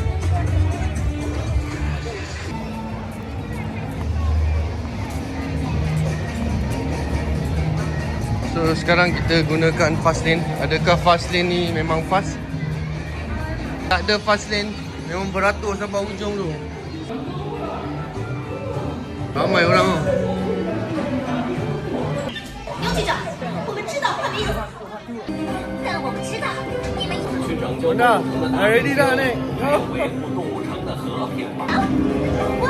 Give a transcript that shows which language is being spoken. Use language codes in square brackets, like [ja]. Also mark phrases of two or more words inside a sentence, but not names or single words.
[ms] So sekarang kita gunakan [en] fast lane. [ms] Adakah [en] fast lane [ms] ni memang fast? Tak ada [en] fast lane, [ms] memang beratur sampai ujung tu. Ramai orang tu. [zh] 刘局长，我们知道换名，但我不知道你们去拯救 [ms] Dah, ready dah ni. [zh] 维护动物城的和平吧。哇！